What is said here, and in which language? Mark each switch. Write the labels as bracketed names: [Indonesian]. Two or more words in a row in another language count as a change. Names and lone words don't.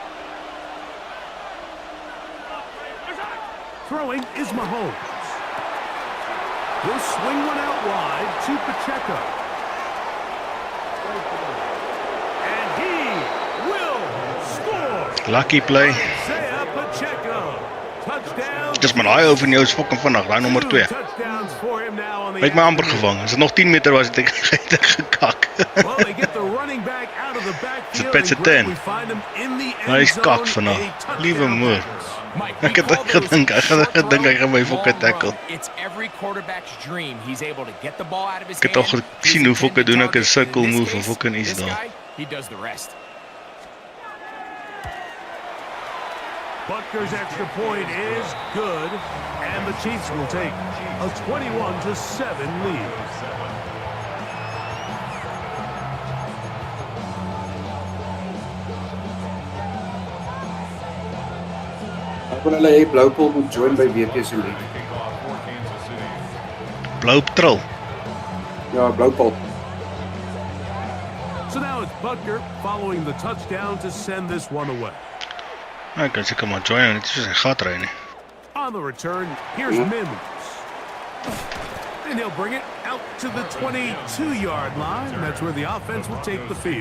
[English] Throwing is Mahomes. He'll swing one out wide to Pacheco. And he will score. Lucky play. Isaiah Pacheco. Touchdown. [Afrikaans] Dis maar daai ou van jou is fucking vinnig, daai nommer 2. [English] Touchdowns for him now on the [Afrikaans] Hy het my amper gevang. As dit nog 10 meter was, het ek gekak. [English] Well, they get the running back out of the backfield. [Afrikaans] Dit is 10. [English] We find him in the [Afrikaans] Hy is [English] end [Afrikaans] kak [English] zone. [Afrikaans] vanaf. Liewe moer. [English] Mike, [Afrikaans] Ek het gedink hy gaan my [English] fucking tackle. It's every quarterback's dream. He's able to get the ball out of his [Afrikaans] Ek het al [English] hand. [Afrikaans] gesien hoe fucking doen ek 'n circle [English] In this move of case, [Afrikaans] fucking iets [English] this [Afrikaans] daar. [English] guy, he does the rest. Butker's extra point is good, and the Chiefs will take a 21-7 lead. [Afrikaans] Ek wil hulle hê Bloupol moet join by WP se league. [English] Kickoff for Kansas City. [Afrikaans] Blou patrol. Ja, Bloupol. [English] So now it's Butker following the touchdown to send this one away. [Afrikaans] Ek kan seker maar join, net soos hy gat ry nie. [English] On the return, here's Mims. And he'll bring it out to the 22-yard line. That's where the offense will take the field.